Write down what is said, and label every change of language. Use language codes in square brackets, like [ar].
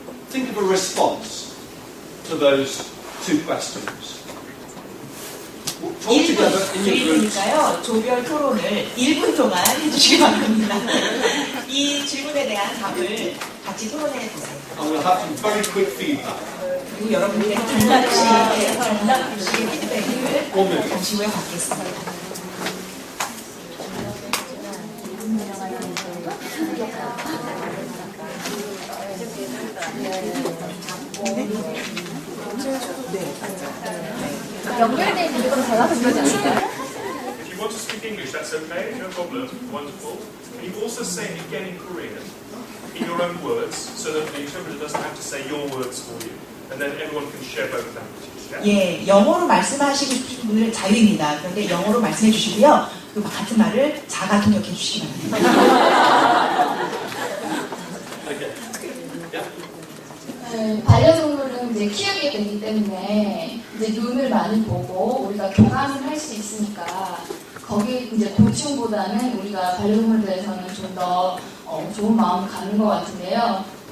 [en] Think of a response to those 2 questions. Talk together in your groups. [ko] 질문이니까요. 조별 토론을 1분 동안 해주시기 바랍니다. 이 질문에 대한 답을 같이 토론해 보세요. [en] And we'll have some very quick feedback. [ko] 그리고 여러분들의 단답식의 피드백을 잠시 후에 받겠습니다. 연결돼 있는 게 좀 달라서 그러지 않을까요? [en] If you want to speak English, that's okay, no problem, wonderful. Can you also say it again in Korean, in your own words, so that the interpreter doesn't have to say your words for you, and then everyone can share both languages, yeah? [ko] 예, 영어로 말씀하시고 싶으신 분들은 자유입니다. 그런데 영어로 말씀해 주시고요. 그 같은 말을 자가 통역해 주시기 바랍니다. 네, 반려동물은 이제 키우게 되기 때문에 이제 눈을 많이 보고 우리가 교감을 할 수 있으니까 거기 이제 곤충보다는 우리가 반려동물들에서는 좀 더 좋은 마음을 갖는 것 같은데요.